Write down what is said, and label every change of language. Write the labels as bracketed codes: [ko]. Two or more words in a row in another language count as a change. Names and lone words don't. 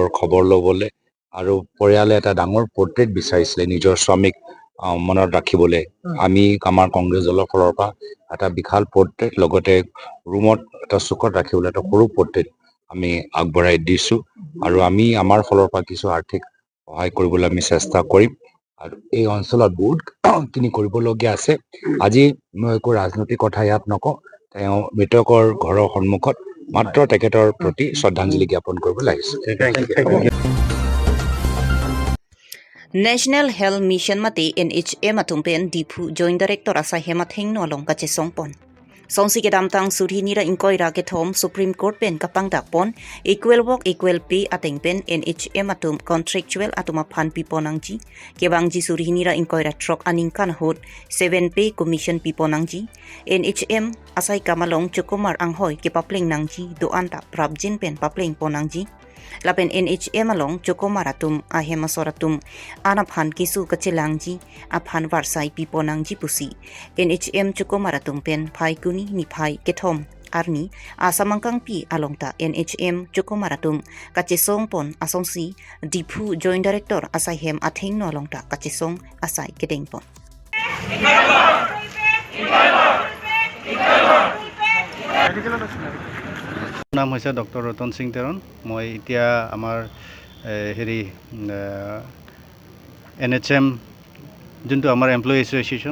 [as] খবৰ ল'বলৈ আৰু পৰিয়ালে এটা ডাঙৰ পৰ্ট্ৰেট বিচাৰিছিলে নিজৰ স্বামীক মনত ৰাখিবলৈ আমি আমাৰ কংগ্ৰেছ দলৰ ফালৰ পৰা এটা বিশাল পৰ্ট্ৰেট লগতে ৰুমত এটা চুকত ৰাখিবলৈ এটা সৰু পৰ্ট্ৰেট আমি আগবঢ়াই দিছোঁ আৰু আমি আমাৰ ফালৰ পৰা কিছু আৰ্থিক সহায় কৰিবলৈ আমি চেষ্টা কৰিম আৰু এই অঞ্চলত বহুতখিনি কৰিবলগীয়া আছে আজি মই একো ৰাজনৈতিক কথা ইয়াত নকওঁ তেওঁ মৃতকৰ ঘৰৰ সন্মুখত মাত্ৰ তেখেতৰ প্ৰতি শ্ৰদ্ধাঞ্জলি জ্ঞাপন কৰিবলৈ আহিছোঁ [mjw] National Health Mission mate NHM atumpen dipu [en] Joint Director [mjw] asa hemat hengno along kache songpon Songsi ke damtang surhi nira ingkoi ra ke thom Supreme Court pen kapang dak pon [en] equal work equal pay [mjw] ateng pen NHM atum contractual atuma phan piponangji ke bangji surhi nira ingkoi ra trok aningkan hot 7 [en] pay commission [mjw] piponangji NHM asai kamalong chukumar anghoi ke papling nangji doan ta prabjin pen papling ponangji lapen NHM along chokomaratum ahemasoratum anaphan kisu kachelangji aphan warsai piponangji pusi NHM chokomaratum pen phaikuni ni phai kethom arni asamangkang pi alongta NHM chokomaratum kachesong pon asongsi diphu [en] joint director [mjw] asaihem atheng no alongta kachesong asai kedeng pon [as] নাম হৈছে ডক্টৰ ৰতন সিং তেৰণ মই এতিয়া আমাৰ হেৰি NHM যোনটো আমাৰ [en] employee association